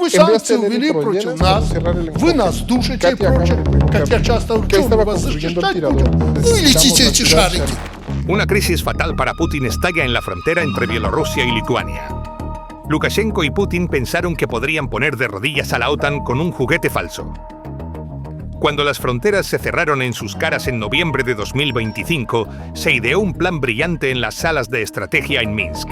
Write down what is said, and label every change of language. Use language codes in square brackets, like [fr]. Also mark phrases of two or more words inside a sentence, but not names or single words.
[ru] Вы [es] En vez de [ru] санкции [es] tener [ru] увели [es] el [ru] против [es] Proyenas, [ru] нас, [es] vamos a cerrar el [ru] вы [es] encuentro. [ru] нас душите и [es] Катя acaba [ru] прочее. [es] de publicar [ru] Как я часто говорю, [es] que [ru] что мы [es] estaba [ru] вас [es] construyendo el [ru] защищать [es] tirador. [ru] будем? Ну и [es] Necesitamos [ru] летите эти [es] ayudar. [ru] шарики. [es] Una crisis fatal para Putin estalla en la frontera entre Bielorrusia y Lituania. Lukashenko y Putin pensaron que podrían poner de rodillas a la OTAN con un juguete falso. Cuando las fronteras se cerraron en sus caras en noviembre de 2025, se ideó un plan brillante en las salas de estrategia en Minsk.